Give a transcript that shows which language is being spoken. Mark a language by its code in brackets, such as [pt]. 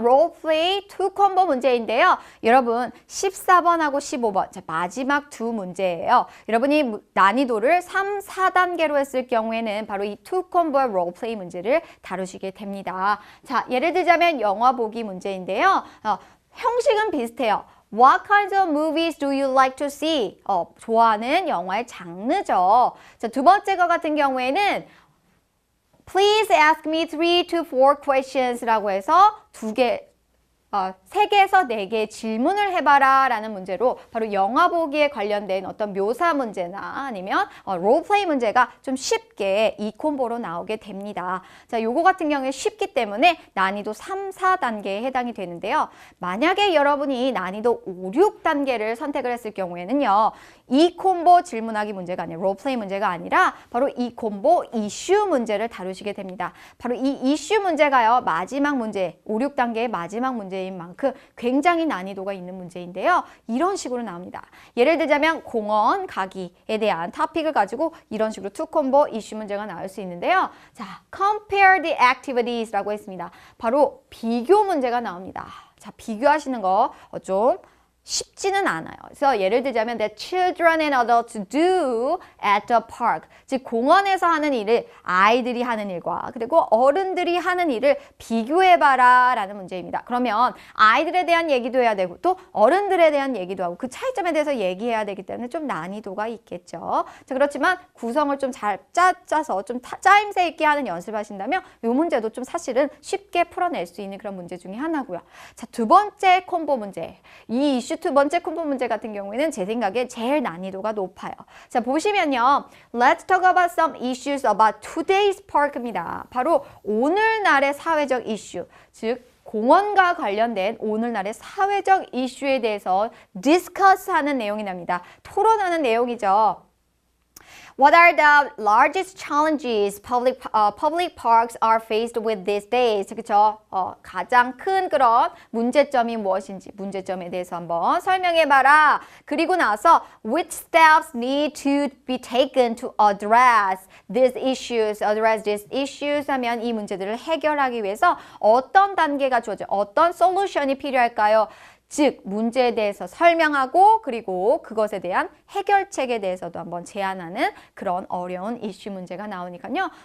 [ko] 롤플레이 2콤보 문제인데요. 여러분 14번하고 15번 자, 마지막 2 문제예요. 여러분이 난이도를 3, 4단계로 했을 경우에는 바로 이 2콤보의 롤플레이 문제를 다루시게 됩니다. 자, 예를 들자면 영화 보기 문제인데요. 형식은 비슷해요. [en] What kinds of movies do you like to see? [ko] 좋아하는 영화의 장르죠. 자, 두 번째 거 같은 경우에는 [en] Please ask me 3 to 4 questions [ko] 라고 해서 3개에서 4개의 질문을 해봐라 라는 문제로 바로 영화 보기에 관련된 어떤 묘사 문제나 아니면 롤플레이 문제가 좀 쉽게 이 콤보로 나오게 됩니다. 자, 요거 같은 경우에 쉽기 때문에 난이도 3, 4단계에 해당이 되는데요. 만약에 여러분이 난이도 5, 6단계를 선택을 했을 경우에는요. 이 콤보 질문하기 문제가 아니라 롤플레이 문제가 아니라 바로 이 콤보 이슈 문제를 다루시게 됩니다. 바로 이 이슈 문제가요. 마지막 문제, 5, 6단계의 마지막 문제인 만큼 굉장히 난이도가 있는 문제인데요. 이런 식으로 나옵니다. 예를 들자면 공원 가기에 대한 토픽을 가지고 이런 식으로 2콤보 이슈 문제가 나올 수 있는데요. 자, [en] compare the activities [ko] 라고 했습니다. 바로 비교 문제가 나옵니다. 자, 비교하시는 거 좀 쉽지는 않아요. 그래서 예를 들자면 [en] that children and adults do at the park. [ko] 즉 공원에서 하는 일을 아이들이 하는 일과 그리고 어른들이 하는 일을 비교해봐라 라는 문제입니다. 그러면 아이들에 대한 얘기도 해야 되고 또 어른들에 대한 얘기도 하고 그 차이점에 대해서 얘기해야 되기 때문에 좀 난이도가 있겠죠. 자, 그렇지만 구성을 좀 잘 짜서 좀 짜임새 있게 하는 연습을 하신다면 이 문제도 좀 사실은 쉽게 풀어낼 수 있는 그런 문제 중에 하나고요. 자, 두 번째 콤보 문제. 이 이슈 두 번째 콤보 문제 같은 경우에는 제 생각에 제일 난이도가 높아요. 자, 보시면요. [en] Let's talk about some issues about today's park입니다. [ko] 바로 오늘날의 사회적 이슈, 즉 공원과 관련된 오늘날의 사회적 이슈에 대해서 디스커스하는 내용이 납니다. 토론하는 내용이죠. [en] What are the largest challenges public parks are faced with these days? [ko] 그쵸? 가장 큰 그런 문제점이 무엇인지 문제점에 대해서 한번 설명해봐라. 그리고 나서 [en] which steps need to be taken to address these issues? address these issues [ko] 하면 이 문제들을 해결하기 위해서 어떤 단계가 주어져 어떤 솔루션이 필요할까요? 즉 문제에 대해서 설명하고 그리고 그것에 대한 해결책에 대해서도 한번 제안하는 그런 어려운 이슈 문제가 나오니까요.